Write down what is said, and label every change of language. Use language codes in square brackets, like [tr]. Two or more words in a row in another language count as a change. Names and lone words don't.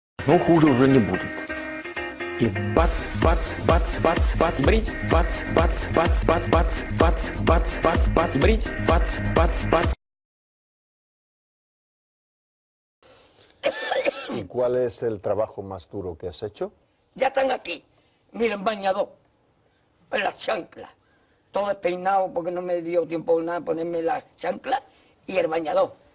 [ru] но хуже уже не будет. И бац, бац, бац, бац, бац, брить, бац, бац, бац, бац, бац, бац, бац, бац, бац, брить, бац, бац, бац. [es] ¿Y cuál es el trabajo más duro que has hecho? Ya están aquí. Miren, bañador, en las chanclas. Todo despeinado porque no me dio tiempo nada ponerme las chanclas y el bañador.